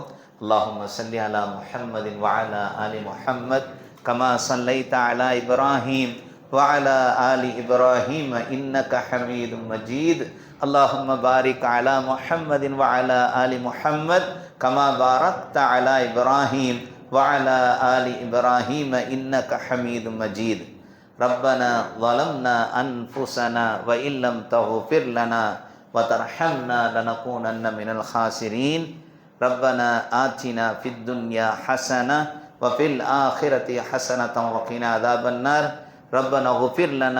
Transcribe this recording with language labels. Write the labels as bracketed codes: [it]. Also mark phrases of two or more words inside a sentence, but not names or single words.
[ar] اللهم صل على محمد وعلى آل محمد كما صليت على إبراهيم وعلى آل إبراهيم إنك حميد مجيد. اللهم بارك على محمد وعلى آل محمد كما باركت على إبراهيم وعلى آل إبراهيم إنك حميد مجيد. ரப்பனா ظلمنا أنفسنا وإن لم تغفر لنا وترحمنا لنكونن من الخاسرين. ربنا آتنا في الدنيا حسنة وفي الآخرة حسنة وقنا عذاب النار ربنا اغفر لنا